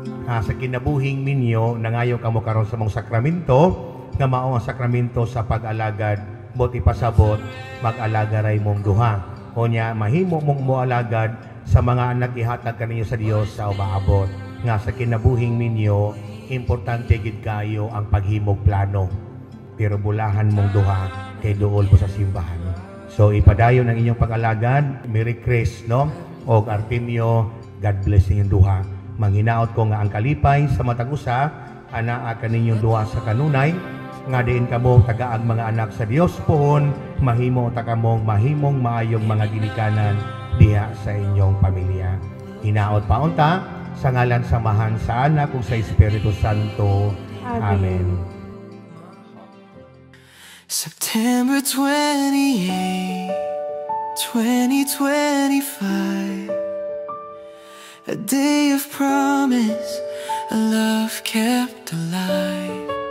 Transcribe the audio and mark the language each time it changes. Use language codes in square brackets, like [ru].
[ceb] Sa kinabuhing minyo, nangayo kamo karon sa mong sakramento, nga mao ang sakramento sa pag-alagad, bot ipasabot, mag-alaga ray mong duha. O niya, mahimo mong moalagad sa mga anak ihatag kaninyo sa Dios sa umaabot. Nga sa kinabuhing minyo, importante gid kayo ang paghimog plano. Pero bulahan mong duha kay duol po sa simbahan. So ipadayon ang inyong pag-alagad, Merry Chris, no? O Artemio, [en] God bless [ceb] inyong duha. Manghinaot ko nga ang kalipay sa matag usa, anaa kaninyong duha sa kanunay, nga diin kamo tagaag mga anak sa Dios pohon, mahimo ta kamong mahimong maayong mga ginikanan diha sa inyong pamilya. Hinaot paunta sa ngalan samahan sa Anak ug sa Espiritu Santo. Amen. [en] September 28, 2025, a day of promise, a love kept alive.